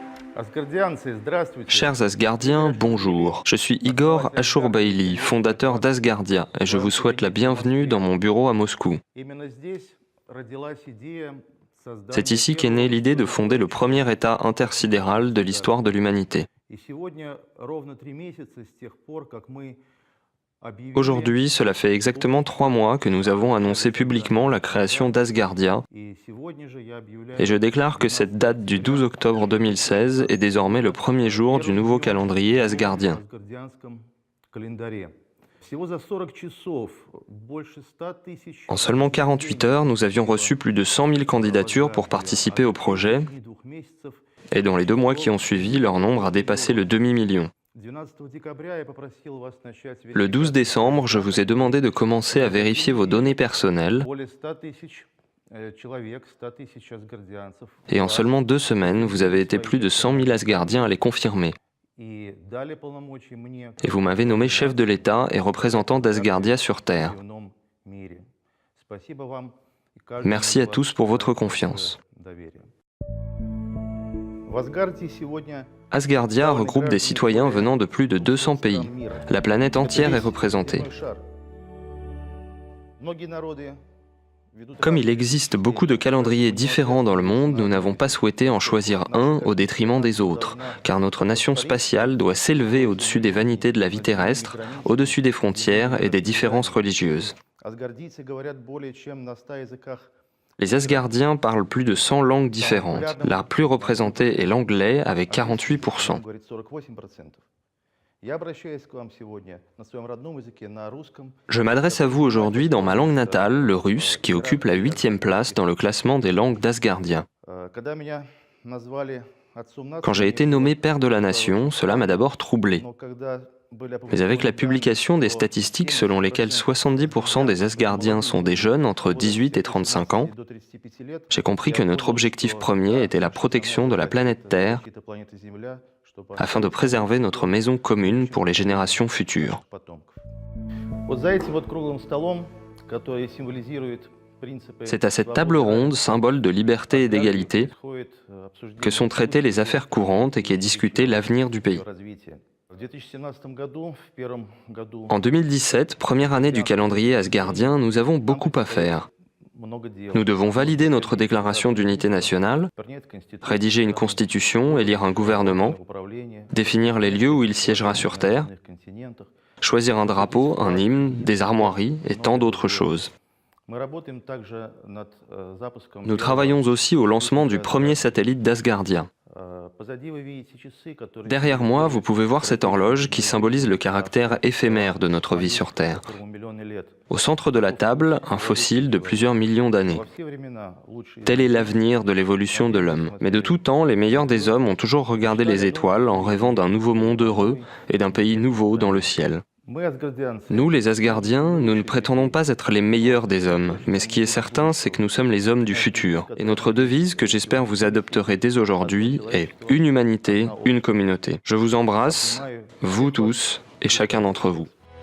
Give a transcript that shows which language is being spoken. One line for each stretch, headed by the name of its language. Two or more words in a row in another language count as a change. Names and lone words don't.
Russian: Asgardianцы, здравствуйте.
French: Chers Asgardiens, bonjour. Je suis Igor Ashurbaili, fondateur d'Asgardia, et je vous souhaite la bienvenue dans mon bureau à Moscou.
Russian: Именно здесь родилась идея
French: C'est
Russian: создания
French: ici qu'est née l'idée de fonder le premier État intersidéral de l'histoire de l'humanité.
Russian: И сегодня ровно 3 месяца с тех пор, как мы объявили
French: Aujourd'hui, cela fait exactement 3 mois que nous avons annoncé publiquement la création d'Asgardia,
Russian: и сегодня же я
French: et je
Russian: объявляю
French: déclare que cette date du 12 octobre 2016 est désormais le premier jour du nouveau calendrier asgardien.
Russian: асгардианском календаре. Всего за 40 часов больше 100 тысяч
French: En seulement 48 heures, nous avions reçu plus de 100 000 candidatures pour participer au projet,
Russian: 2 месяцев.
French: et dans les 2 mois qui ont suivi, leur nombre a dépassé le demi-million.
Russian: 12 декабря я попросил вас начать
French: Le 12 décembre, je vous ai demandé de commencer à vérifier vos données personnelles,
Russian: более 100 тысяч человек, 100 тысяч асгардианцев.
French: et en seulement 2 semaines, vous avez été plus de 100 000 Asgardiens à les confirmer.
Russian: И дали полномочия мне
French: Et vous m'avez nommé chef de l'État et représentant d'Asgardia sur Terre.
Russian: в ином мире. Спасибо вам и каждому
French: Merci à
Russian: из вас
French: tous pour votre
Russian: за
French: confiance.
Russian: доверие. В Асгарде сегодня
French: Asgardia regroupe des citoyens venant de plus de 200 pays. La planète entière est représentée.
Russian: земной шар. Многие народы ведут
French: Comme il
Russian: разные
French: existe beaucoup de calendriers différents dans le monde, nous n'avons pas souhaité en choisir un au détriment des autres, car notre nation spatiale doit s'élever au-dessus des vanités de la vie terrestre, au-dessus des frontières et des différences religieuses.
Russian: Асгардийцы говорят более чем на 100 языках.
French: Les Asgardiens parlent plus de 100 langues différentes. La plus représentée est l'anglais avec 48%.
Russian: Говорит 48%. Я обращаюсь к вам сегодня на своем родном языке, на русском.
French: Je m'adresse à vous aujourd'hui dans ma langue natale, le russe, qui occupe la 8e place dans le classement des langues d'Asgardia.
Russian: Когда меня назвали отцом нации,
French: Quand j'ai été nommé père de la nation, cela m'a d'abord troublé.
Russian: но когда были
French: Mais avec la
Russian: опубликованы
French: publication des statistiques selon lesquelles 70% des Asgardiens sont des jeunes entre 18 et 35 ans,
Russian: до 35 лет,
French: j'ai compris que notre objectif premier était la protection de la planète Terre
Russian: защита планеты Земля, чтобы
French: afin de préserver notre maison commune pour les générations futures.
Russian: потомков. Вот за этим вот круглым столом, который символизирует принципы
French: C'est à cette table ronde, symbole de liberté et d'égalité,
Russian: происходит обсуждение
French: que sont traitées les affaires courantes et qu'est discuté l'avenir du pays.
Russian: развития. В 2017 году, в первом году,
French: En 2017, première année du calendrier asgardien, nous avons beaucoup à faire.
Russian: много дел.
French: Nous devons valider notre déclaration d'unité nationale,
Russian: Принять Конституцию,
French: rédiger une constitution, élire un gouvernement,
Russian: управление,
French: définir les lieux où il siégera sur Terre,
Russian: на континентах.
French: choisir un drapeau, un hymne, des armoiries et tant d'autres choses.
Russian: Мы работаем также над запуском.
French: Nous travaillons aussi au lancement du premier satellite d'Asgardia.
Russian: Позади вы видите часы, которые
French: Derrière moi, vous pouvez voir cette horloge qui symbolise le caractère éphémère de notre vie sur Terre.
Russian: которому миллионы лет.
French: Au centre de la table, un fossile de plusieurs millions d'années.
Russian: Во все времена лучшие
French: Tel est l'avenir de l'évolution de l'homme. Mais de tout temps, les meilleurs des hommes ont toujours regardé les étoiles en rêvant d'un nouveau monde heureux et d'un pays nouveau dans le ciel.
Russian: Мы, асгардианцы,
French: Nous, les Asgardiens, nous ne prétendons pas être les meilleurs des hommes, mais ce qui est certain, c'est que nous sommes les hommes du futur. Et notre devise, que j'espère vous adopterez dès aujourd'hui, est « Une humanité, une communauté ». Je vous embrasse, vous tous, et chacun d'entre vous.